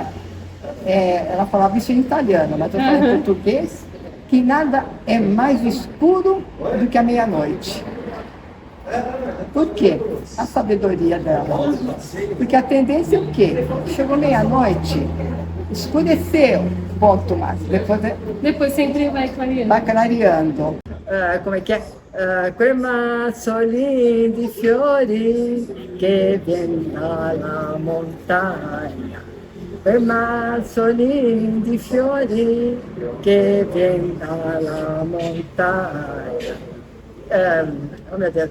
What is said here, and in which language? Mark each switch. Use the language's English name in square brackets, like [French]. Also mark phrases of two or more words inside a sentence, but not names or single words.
[Portuguese] ela falava isso em italiano, mas eu falo em português, que nada é mais escuro do que a meia-noite. Por quê? A sabedoria dela. Porque a tendência é o quê? Chegou meia-noite, escureceu, ponto mais. Depois sempre vai clareando. Vai clareando. Como é que é? [Italian] Quei mazzolini di fiori che vien dalla montagna. Quei mazzolini di fiori che vien dalla montagna. Oh mio Dio.